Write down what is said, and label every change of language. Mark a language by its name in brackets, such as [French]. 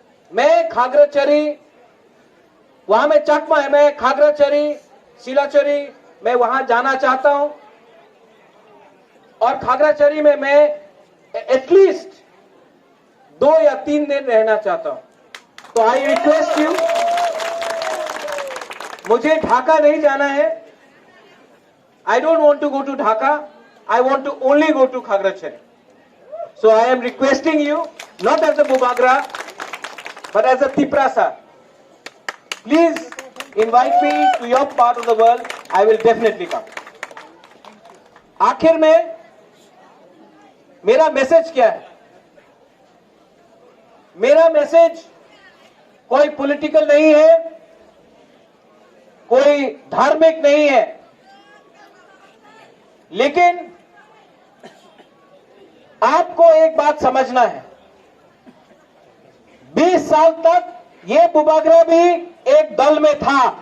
[Hindi] मैं खागराछड़ी, वहां में चकमा है, मैं खागराछड़ी, सिलाचरी, मैं वहां जाना चाहता हूं और खागराछड़ी में मैं एटलीस्ट 2 या 3 दिन रहना चाहता हूं। तो [English] I request you, [Hindi] मुझे ढाका नहीं जाना है। [English] I don't want to go to Dhaka. I want to only go to Khagrachari. So I am requesting you, not as a Bubagra, but as a Tiprasa. Please invite me to your part of the world. I will definitely come. [Hindi] आखिर में मेरा message क्या है? मेरा message कोई political नहीं है, कोई धार्मिक नहीं है, लेकिन आपको एक बात समझना है, 20 साल तक ये बुबागरा भी एक दल में था।